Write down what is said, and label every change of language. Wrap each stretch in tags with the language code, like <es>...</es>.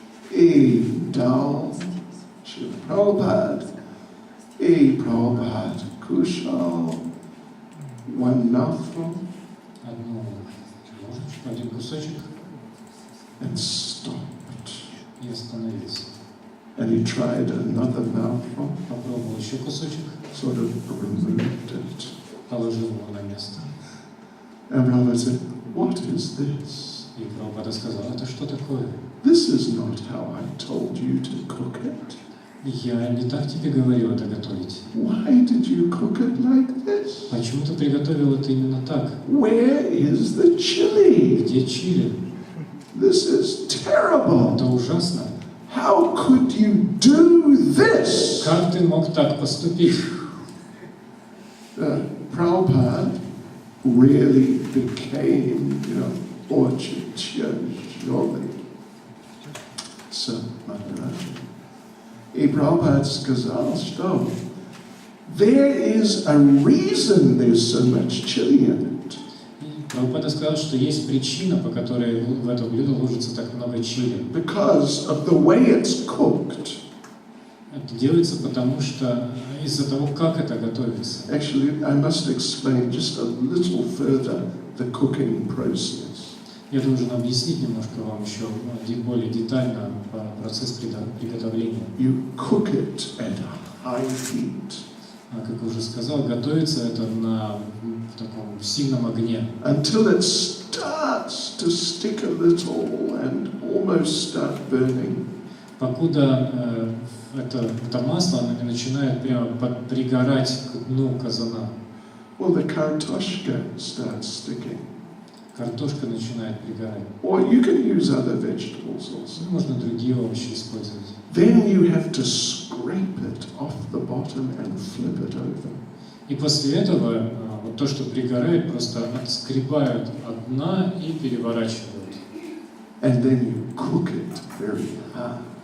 <ru>И дал Шрила Прабхупад. И Прабхупад кушал</ru> <en>one mouthful.</en> <ru>Одну ложечку, один кусочек.</ru> <en>And stopped.</en> <ru>И остановился.</ru> <en>And he tried another mouthful.</en> <ru>Попробовал еще кусочек.</ru> <en>Sort of removed it.</en> <ru>Положил его на место.</ru> <en>And Prabhupada said, "What is this?"</en> <ru>И Прабхупада сказал, это что такое?</ru> <en>This is not how I told you to cook it.</en> <ru>Я не так тебе говорил это готовить.</ru> <en>Why did you cook it like this?</en> <ru>Почему ты приготовил это именно так?</ru> <en>Where is the chili?</en> <ru>Где чили?</ru> <en>This is terrible.</en> <ru>Это ужасно.</ru> <en>How could you do this?</en> <ru>Как ты мог так поступить? Prabhupada</ru> <en>really became,</en> <ru>очень тяжелый с Махараджа.</ru> <en>И Prabhupada</en> <ru>сказал, что</ru> <en>there is a reason there's so much chili in it.</en> <ru>Прабхупада сказал, что есть причина, по которой в это блюдо ложится так много чили.</ru> <en>Because of the way it's cooked.</en> <ru>Это делается потому, что из-за того, как это готовится.</ru> <en>Actually, I must explain just a little further the cooking process.</en> <ru>Я должен объяснить немножко вам еще более детально процесс приготовления.</ru> <en>You cook it at high heat.</en> <ru>Как уже сказал, готовится это на таком сильном огне.</ru> <en>Until it starts to stick a little and almost start burning.</en> <ru>Покуда это масло оно не начинает прямо пригорать к дну казана.</ru> <en>Well, the kartoshka starts sticking.</en> <ru>Картошка начинает пригорать.</ru> <en>Or you can use other vegetables also.</en> <ru>Можно другие овощи использовать.</ru> <en>Then you have to scrape it off the bottom and flip it over.</en> <ru>И после этого вот то, что пригорает, просто отскребают от дна и переворачивают.</ru> <en>And then you cook it very hard.</en>